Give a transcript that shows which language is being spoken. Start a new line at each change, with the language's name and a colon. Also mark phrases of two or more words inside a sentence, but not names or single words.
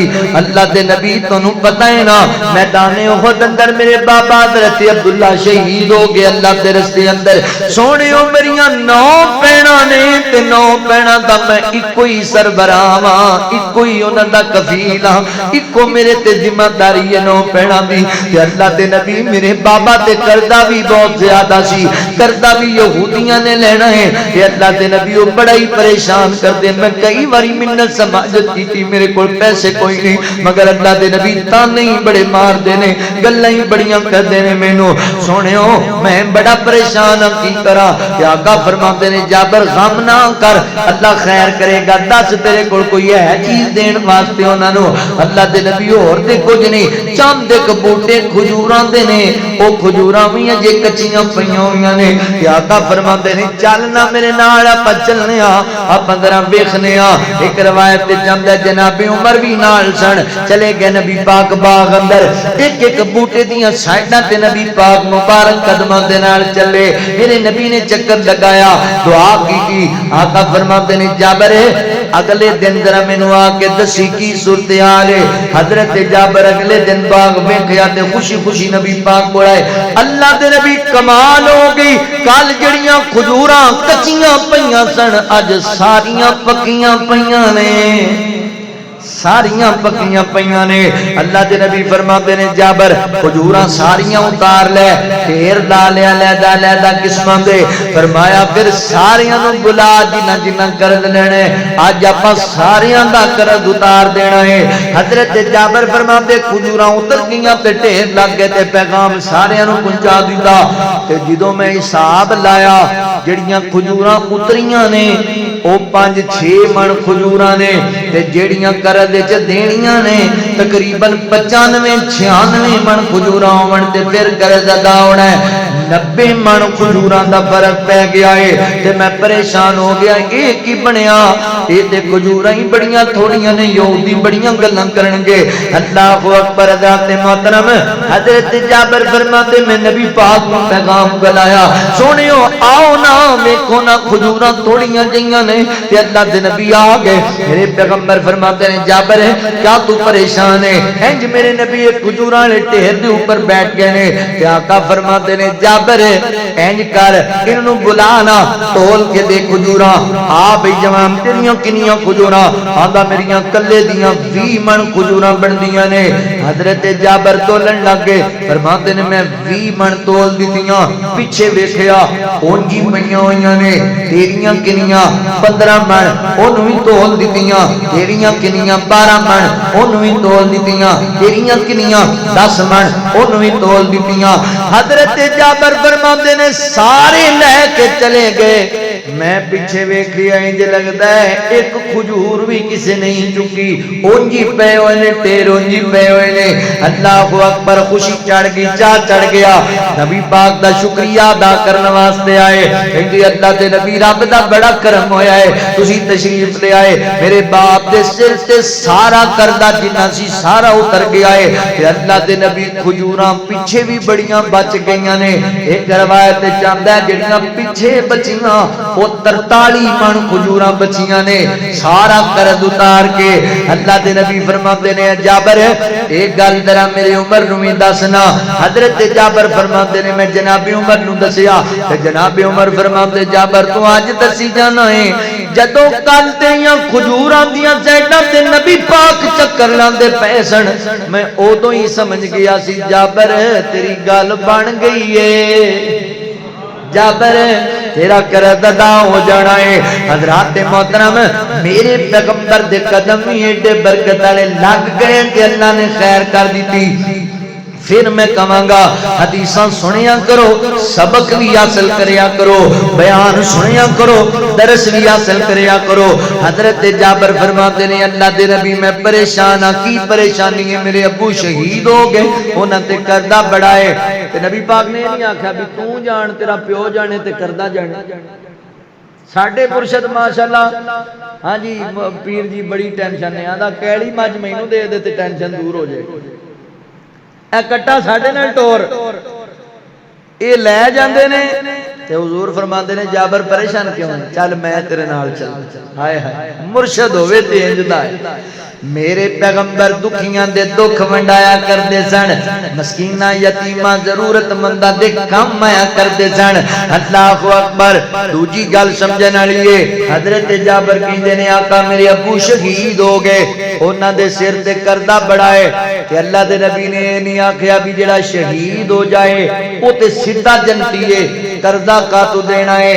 Punjabi: اللہ دے نبی تانوں پتہ ہے نا میدان احد اندر میرے بابا حضرت عبداللہ شہید ہو گئے اللہ دے رستے اندر. سونے میریاں 9 بہناں نے تے 9 بہناں دا میں اکو ہی سربراہ ہاں، اکو ہی انہاں دا کفیل ہاں، اکو میرے تے ذمہ داری ہے 9 بہناں دی۔ تے اللہ دے نبی میرے بابا تے قرضہ بھی بہت زیادہ سی، قرضہ بھی یہودیاں نے لینا ہے۔ تے اللہ دے نبی وہ بڑا ہی پریشان کر دے، میں کئی واری منت سماجت کی تھی، میرے کول پیسے کوئی نہیں، مگر اللہ دے نبی تانے ہی بڑے مار دینے، گلاں ہی بڑیاں کر دینے مینوں۔ سونےو میں بڑا پریشان ہوں، کی کرا؟ کہ آقا فرماتے نے جابر غم نہ کر، اللہ خیر کرے گا، دس تیرے کول کوئی ہے چیز دین واسطے انہاں نوں؟ اللہ دے نبی اور تے کچھ نہیں، چند ایک بوٹے کھجوراں دے نے، او کھجوراں وی جے کچیاں پئیاں ہویاں نے۔ کہ آقا فرماتے نے چلنا میرے نال، اپا چلنے آپ ذرا ویکھنے آ۔ ایک روایت تے جاندا جناب عمر بھی نال سن، چلے گئے نبی پاک باغ اندر، ایک ایک بوٹے دیاں سائیڈاں تے نبی پاک مبارک قدماں دے نال چلے۔ میرے نبی نے چکر لگایا، دعا کی، آقا فرماتے نے جابر اگلے دن ذرا مینوں آ کے دسی کی صورتحال ہے۔ حضرت جابر اگلے دن باغ ویکھیا تے خوشی خوشی نبی پاک کول آئے۔ اللہ دے نبی کمال ہو گئی، کل جڑیاں کھجوراں کچیاں پئیاں سن اج ساریاں پکیاں پئیاں نے، ساریاں پکیاں پئیاں نے۔ اللہ دے نبی فرماتے نے جابر کھجوراں ساریاں اتار لے، ڈھیر لا لیا علیحدہ علیحدہ قسماں دے۔ فرمایا پھر ساریاں نوں بلا، جنہ جنہ قرض لینے اج آپاں ساریاں دا قرض اتار دینا ہے۔ حضرت جابر فرماتے کھجوراں اتر گئیاں تے ڈھیر لگ گئے تے پیغام ساریاں نوں پہنچا دتا۔ تے جدوں میں حساب لایا جڑیاں کھجوراں اتریاں نے او 5-6 من کھجوراں نے، تے جڑیاں قرض وچ دینیاں نے تقریباً 95-96 من کھجوراں ہون تے پھر قرض ادا ہونا ہے۔ 90 من کھجوراں دا فرق پہ گیا ہے تے میں پریشان ہو گیا، اے کی بنیا؟ اے تے کھجوراں ہی بڑیاں تھوڑیاں نے، یہودی بڑیاں گلاں کرن گے۔ اللہ اکبر، ذات محترم حضرت جابر فرماتے میں نبی پاک کو پیغام گلایا، سونیو آؤ نا ویکھو نا کھجوراں تھوڑیاں جیاں نے۔ تے اللہ دے نبی آ گئے،
Urdu: میرے پیغمبر فرماتے ہیں جابر کیا تو پریشان ہے؟
Punjabi: انج میرے نبی ایک کھجوراں والے ڈھیر دے اوپر بیٹھ گئے نے۔ تے آقا فرماتے ہیں جابر انج کر انہوں بلانا، تول کے دے کھجوراں، آ بھئی جوان تیریاں کنیاں کھجوراں؟ آندا میریاں کلے دیاں 20 من کھجوراں بندیاں نے۔ حضرت جابر تولن لگ گئے، فرماتے ہیں میں 20 من تول دیتیاں، پیچھے ویکھیا اونجی پئیاں ہویاں نے۔ تیریاں کنیاں 15 من، اونوں ہی تول دیتیاں۔ تیریاں کنیاں 12 من، اونوں ہی تول دیتیاں۔ تیریاں کنیاں 10 من، اونوں ہی تول دیتیاں۔ حضرت جابر فرماتے نے سارے لے کے چلے گئے، میں پیچھے ویکھ لیا، انج لگدا ہے ایک کھجور بھی کسے نہیں چکی، اونجی پے ہوئے نے، ٹیر اونجی پے ہوئے نے۔ اللہ اکبر، خوشی چڑھ گئی، چاہ چڑھ گیا، نبی پاک دا شکریہ ادا کرنے واسطے آئے۔ کہندے اللہ دے نبی رب دا بڑا کرم ہویا ہے، تسی تشریف لے آئے، میرے باپ دے سر تے سارا قرضہ جنہ سی سارا اتر گیا ہے۔ تے اللہ دے نبی کھجوراں پیچھے بھی بڑیاں بچ گئیاں نے۔ ایک روایت چاہندا ہے جڑیاں پیچھے بچیاں وہ 43 من کھجوراں بچیاں نے، سارا قرض اتار کے۔ اللہ دے نبی فرماتے نے جابر ایک گل ذرا میرے عمر نوں وی دسنا۔ حضرت جابر فرماتے نے میں جناب عمر نوں دسیا تے جناب عمر فرماتے جابر تو اج دسی جانا ہے جدوں کل تیاں کھجوراں دیاں سائیڈاں تے نبی پاک چکر لاندے پئے سن، میں اودوں ہی سمجھ گیا سی جابر تیری گل بن گئی ہے، جابر تیرا قرض ادا ہو جانا ہے۔ حضرات محترم میرے پیغمبر دے قدم ہی ایڈے برکت والے لگ گئے کہ اللہ نے خیر کر دیتی۔ پھر میں کہاں گا حدیثاں سنیا کرو، سبق بھی حاصل کریا کرو، بیان سنیا کرو، درس بھی حاصل کریا کرو۔ حضرت جابر فرماتے ہیں اللہ دے نبی میں پریشان ہاں، کی پریشانی ہے؟ میرے ابو شہید ہو گئے، انہاں تے قرضہ بڑا ہے۔ تے نبی پاک نے نہیں آکھیا بھی تو جان تیرا پیو جانے تے قرضہ جانے۔ ساڈے مرشد ماشاءاللہ ہاں جی پیر جی بڑی ٹینشن ہے، آندا کیڑی مجھ مینوں دے دے تے ٹینشن دور ہو جائے۔ اے کٹا ساڈے نال ٹور اے لے جاندے نے تے حضور فرماندے نے جابر پریشان کیوں ہے؟ چل میں تیرے نال چل۔ ہائے ہائے مرشد ہوے تے انج دا ہے۔ میرے پیغمبر دکھیاں دے دکھ ونڈایا کردے سن، مسکیناں یتیماں ضرورت منداں دے کام آیا کردے سن۔ اللہ اکبر۔ دوجی گل سمجھن والی ہے، حضرت جابر کہندے نے آقا میرے ابو شہید ہو گئے، انہاں دے سر تے قرضہ بڑا ہے، تے اللہ دے نبی نے نہیں آکھیا بھی جڑا شہید ہو جائے او تے سیدھا جنتی ہے، قرضہ کا تو دینا ہے۔